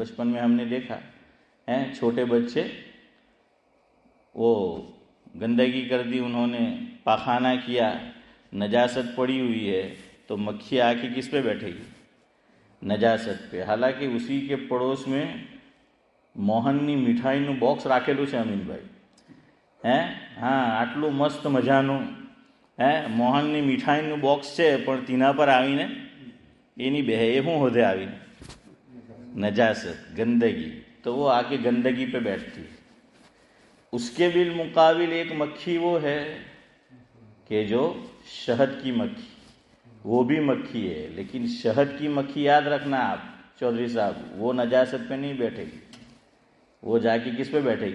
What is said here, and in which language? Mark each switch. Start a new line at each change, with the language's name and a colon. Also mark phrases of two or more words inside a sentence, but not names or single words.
Urdu: بچپن میں ہم نے دیکھا چھوٹے بچے وہ گندگی کر دی، انہوں نے پاخانہ کیا، نجاست پڑی ہوئی ہے، تو مکھی آ کے کس پہ بیٹھے گی؟ نجاست پہ۔ حالانکہ اسی کے پڑوس میں
Gujarati: મોહનની મીઠાઈનું બોક્સ રાખેલું છે અમીનભાઈ। આટલું મસ્ત મજાનું મોહનની મીઠાઈનું બોક્સ છે, પણ તેના પર આવીને એની બે એ શું હોદે આવીને નજાસત ગંદગી،
Urdu: تو وہ آ کے گندگی پہ بیٹھتی ہے۔ اس کے بالمقابل ایک مکھی وہ ہے کہ جو شہد کی مکھی، وہ بھی مکھی ہے، لیکن شہد کی مکھی یاد رکھنا آپ چودھری صاحب، وہ نجاست پہ نہیں بیٹھے گی، وہ جا کے کس پہ بیٹھے گی؟